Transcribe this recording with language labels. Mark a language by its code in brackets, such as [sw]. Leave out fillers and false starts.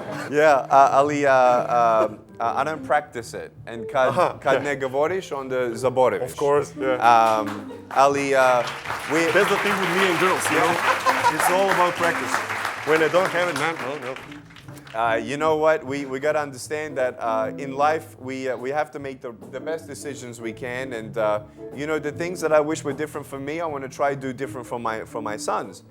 [en] Yeah, [hr] ali [en] I don't practice it. [hr] And kad ne govoriš, onda zaboriš. [en] Of course, yeah. [hr] Ali [en] That's the thing with me and girls, you know? It's all about practice. When I don't have it, man, no. You know what? We got to understand that in life we have to make the best decisions we can, and the things that I wish were different for me, I want to try to do different for my sons.